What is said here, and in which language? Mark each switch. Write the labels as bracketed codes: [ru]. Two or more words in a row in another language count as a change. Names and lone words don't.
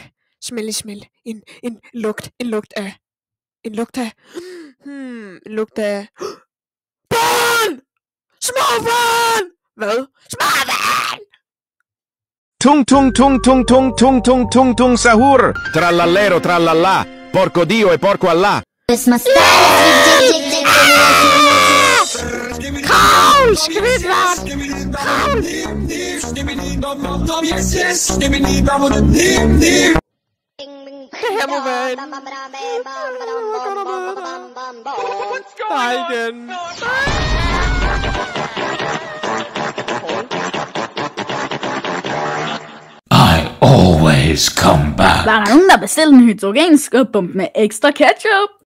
[da] En lugt af. En lugt af. Børn! Små børn! Hvad? Små børn! Tung sahur. [it] Trallallero trallallà. Porco Dio e porco Allah. [da] Kravl! Skridtvart! Kravl! Det her må være en... Nej igen. [en] I always come back. [da] Var der nogen, der bestilte en hydrogenskubom med ekstra ketchup?